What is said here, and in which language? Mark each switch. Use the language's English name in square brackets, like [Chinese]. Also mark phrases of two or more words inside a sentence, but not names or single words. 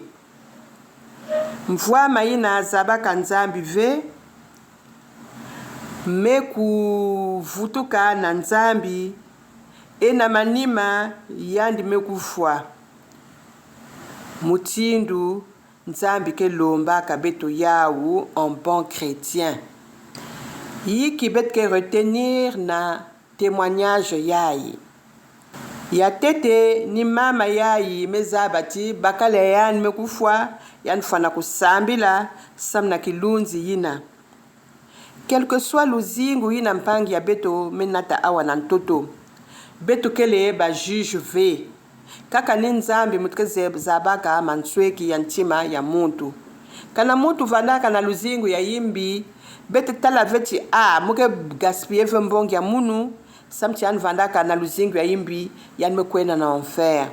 [Kituba (Congo)] Mvuama yina zabaka nzambi ve mekuvutuka na nzambi ena manima yandi mekufwa mutindu nzambi ke lomba kabeto yawu [French] en bon chrétien. [Kituba (Congo)] Yiki bet ke retenir na témoignage yayi. Ya tete ni mama yayi mezabati bakala yani mekufwa yani fana kusambila samna kilunzi yina. [French] Quel que soit [Kituba (Congo)] luzingu yina mpangi ya beto menata awa na ntoto. Beto kele ba juge ve. Kaka ni nzambi mutkeze zabaka mansweki ya ntima ya muntu. Kana muntu vandaka na luzingu ya yimbi bete tala veti muke gaspiller mbongi ya munu samti yani vandaka na luzingu ya yimbi yani mekwena na enfer.